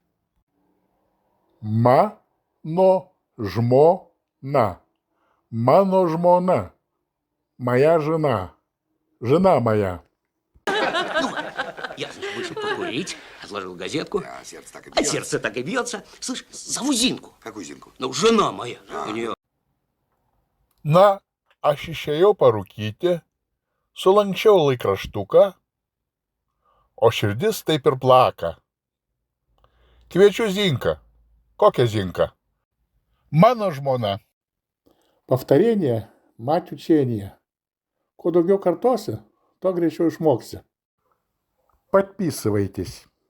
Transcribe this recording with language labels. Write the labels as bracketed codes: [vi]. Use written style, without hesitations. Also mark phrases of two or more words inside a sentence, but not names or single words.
[lt] Mano žmona. Mano žmona. [ru] Моя жена. Жена моя. Ну, я, значит, вышел покурить, отложил газетку. А сердце так и А бьется. сердце так и бьется. Слышь, зову Зинку. Какую Зинку? Ну, жена моя. У нее... [lt] Na, aš išėjau parūkyti, sulanksčiau laikraštuką, o širdis taip ir plaka. Kviečiu Zinką. Kokią Zinką? Mano žmona. [ru] Повторение – мать учения. [lt] Kuo daugiau kartosi, to greičiau išmoksi. [ru] Подписывайтесь.